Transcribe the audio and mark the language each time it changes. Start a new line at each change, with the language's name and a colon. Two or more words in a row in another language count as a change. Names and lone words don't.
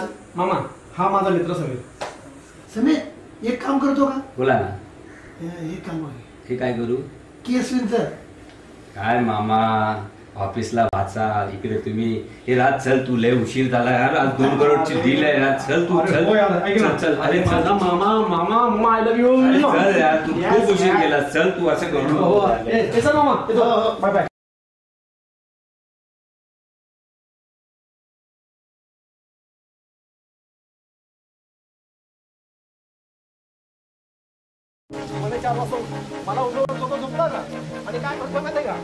Marathi: मामा हा माझा मित्र समीर. समीर एक काम करतो का? बोला ना. हे काम आहे, हे काय करू? केसविनचं. काय मामा, ऑफिसला वाचा, इकडे तुम्ही. हे राज चल, तू लय उशीर झाला यार. आज 2 करोडची डील आहे यार. चल तू चल चल. अरे माझा मामा मामा मामा
English: I love you.
Marathi: चल यार, तू खूप उशीर केला. चल तू असं करू. मामा बाय बाय. मला उठवून झोपला का आणि काय करतो माहिती का?